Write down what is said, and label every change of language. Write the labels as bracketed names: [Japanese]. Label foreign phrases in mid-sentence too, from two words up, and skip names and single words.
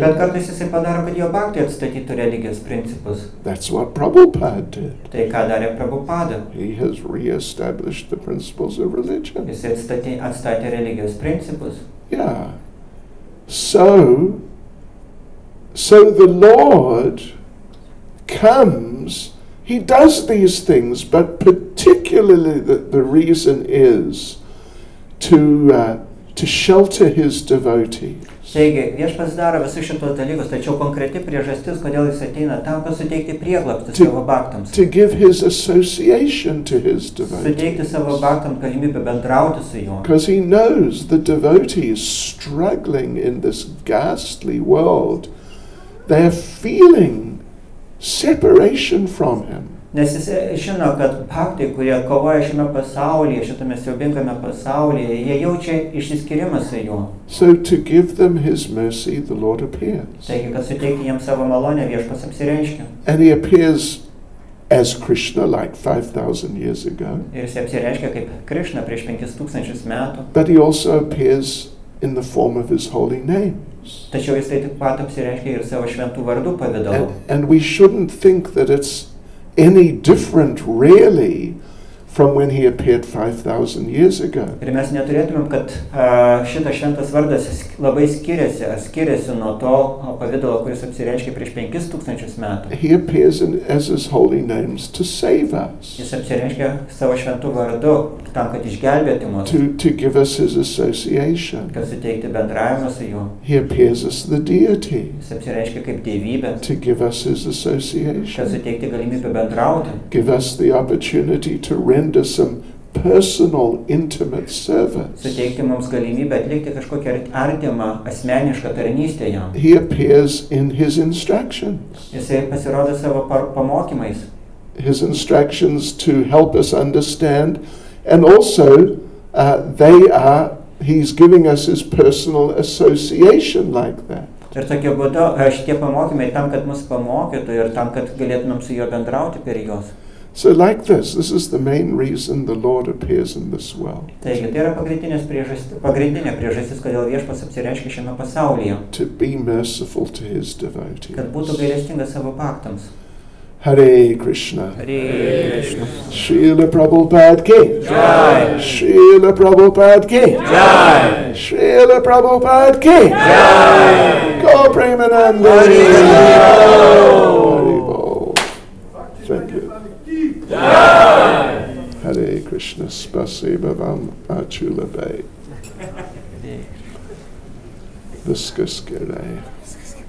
[Lithuanian] Bet kartais jisai padaro, kad jo bhakti atstatytų religijos principus. [English] That's what Prabhupada did. [Lithuanian] Tai ką darė Prabhupada? [English] He has re-established the principles of religion. [Lithuanian] Jisai atstatė religijos principus. [English] Yeah. So the Lord comes, he does these things, but particularly the reason is to shelter his devotees. [Lithuanian] Taigi, viešpats daro visus šitos dalykus, tačiau konkreti priežastis, kodėl jis ateina, tam, kad suteikti prieglobstį savo bhaktams. [English] To give his association to his devotees. [Lithuanian] Suteikti savo bhaktams galimybę bendrauti su juo. [English] Because he knows the devotees struggling in this ghastly world, they're feeling separation from him. [Lithuanian] Nes jis žino, kad bhaktai, kurie kovoja šiame pasaulyje, šitame siaubingame pasaulyje, jie jaučia išsiskyrimą su juo. [English] So to give them his mercy, the Lord appears. [Lithuanian] Taigi, kad suteikti jiems savo malonę, viešpats apsireiškia. [English] And he appears as Krishna like 5,000 years ago. [Lithuanian] Ir jis apsireiškia kaip Krishna prieš 5,000 metų. [English] But he also appears in the form of his holy names. [Lithuanian] Tačiau jis taip pat apsireiškia ir savo šventų vardų pavidalu. [English] And we shouldn't think that it's any different really from when he appeared 5,000 years ago. [Lithuanian] Ir mes neturėtumėm, kad šitas šventas vardas labai skiriasi nuo to pavidalo, kuris apsireiškia prieš 5,000 metų. [English] He appears as his holy names to save us. [Lithuanian] Jis apsireiškia savo šventų vardu tam, kad išgelbėtų mus. [English] To give us his association. [Lithuanian] Kad suteikti bendravimą su juo. [English] He appears as the deity. [Lithuanian] Jis apsireiškia kaip dievybė. [English] To give us his [Lithuanian] Kad [English] association. [Lithuanian] suteikti galimybę bendrauti. [English] Give us the opportunity to render some personal, intimate service. [Lithuanian] Suteikti mums galimybę atlikti kažkokią artimą, asmenišką tarnystę jam. [English] He appears in his instructions. [Lithuanian] Jisai pasirodo savo pamokymais. [English] His instructions to help us understand, and also he's giving us his personal association like that. [Lithuanian] Ir tokiu būdu šitie pamokymai tam, kad mus pamokytų ir tam, kad galėtumėm su juo bendrauti per juos. [English] So like this is the main reason the Lord appears in this world. [Lithuanian] Taigi, tai yra pagrindinė priežastis, kodėl viešpats apsireiškia šiame pasaulyje. [English] To be merciful to his devotees. [Lithuanian] Kad būtų gailestingas savo bhaktams. [Sanskrit] Hare Krishna. Hare Krishna. Srila Prabhupada ki. Jai. Srila Prabhupada ki. Jai. Srila Prabhupada ki. Jai. Go Premananda. Hari Bol. [English] Thank you. [Sanskrit] Jai. Hare Krishna. Spasiba vam achula bay. [Lithuanian] Viskas gerai.